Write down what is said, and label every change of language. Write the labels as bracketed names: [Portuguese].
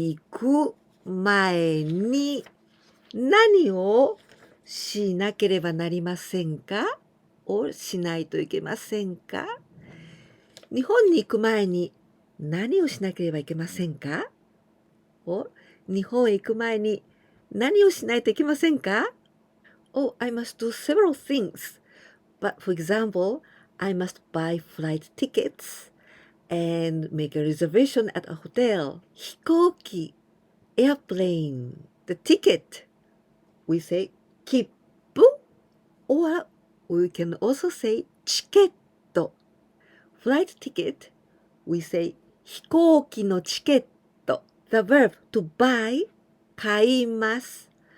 [Japanese] く前に何をしなければなりませんか or しないといけませんか日本に行く前に何をしなければいけませんか or 日本へ行く前に何をしないといけませんか [English] Oh, I must do several things. But for example, I must buy flight tickets and make a reservation at a hotel. 飛行機 airplane. The ticket, we say 切符 or we can also say チケット. Flight ticket, we say 飛行機のチケット. The verb to buy 買います.